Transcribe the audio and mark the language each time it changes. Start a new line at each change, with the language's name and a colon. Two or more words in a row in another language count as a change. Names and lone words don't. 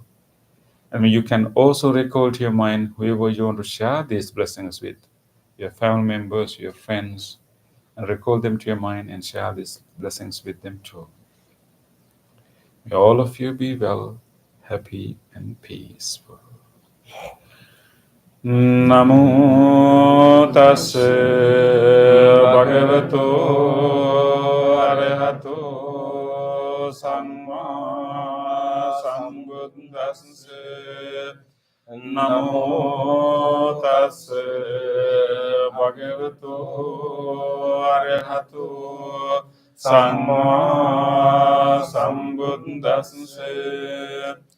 English: And may you can also recall to your mind whoever you want to share these blessings with, your family members, your friends, and recall them to your mind and share these blessings with them too. May all of you be well, happy, and peaceful.
Pali: Namo tassa bhagavato arahato samma sambuddhassa. Namo tassa bhagavato arahato samma sambuddhassa.